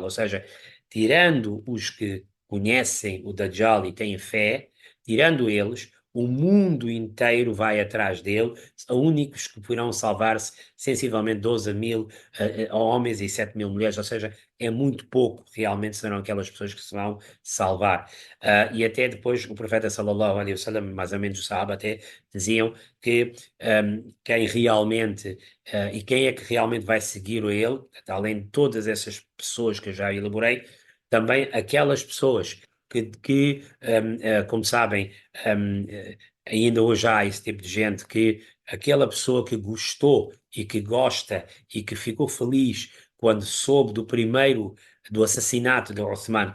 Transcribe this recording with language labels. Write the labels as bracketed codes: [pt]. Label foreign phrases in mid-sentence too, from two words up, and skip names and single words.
[pt] Ou seja, tirando os que conhecem o Dajjal e têm fé, tirando eles, o mundo inteiro vai atrás dele. Os únicos que poderão salvar-se, sensivelmente 12.000 homens e 7.000 mulheres. Ou seja, é muito pouco, realmente serão aquelas pessoas que se vão salvar. E até depois o profeta [ar] صلى الله عليه وسلم, [pt] mais ou menos o Sahaba até diziam que quem realmente, e quem é que realmente vai seguir a ele, além de todas essas pessoas que eu já elaborei, também aquelas pessoas que como sabem, ainda hoje há esse tipo de gente que aquela pessoa que gostou e que gosta e que ficou feliz quando soube do assassinato de Uthman.